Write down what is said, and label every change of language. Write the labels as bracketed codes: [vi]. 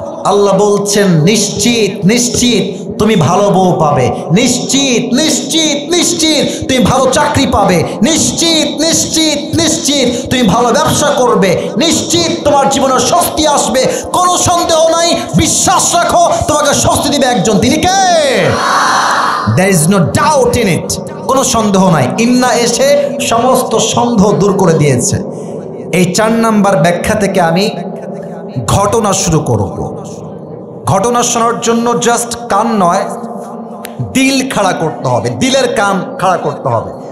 [bn] আল্লাহ বলছেন নিশ্চিত নিশ্চিত তুমি ভালো বউ পাবে, নিশ্চিত নিশ্চিত নিশ্চিত তুমি ভালো চাকরি পাবে, নিশ্চিত নিশ্চিত নিশ্চিত তুমি ভালো ব্যবসা করবে, নিশ্চিত তোমার জীবনে স্বস্তি আসবে, কোনো সন্দেহ নাই। বিশ্বাস রাখো তোমাকে স্বস্তি দিবে একজন, তিনি কে? [en] There is no doubt in it, [bn] কোনো সন্দেহ নাই। ইন্না এসে সমস্ত সন্দেহ দূর করে দিয়েছে। এই 4 নাম্বার ব্যাখ্যা থেকে আমি ঘটনা শুরু করব। ঘটনা শোনার জন্য জাস্ট কান নয়, দিল খাড়া করতে হবে, দিলের কান খাড়া করতে হবে।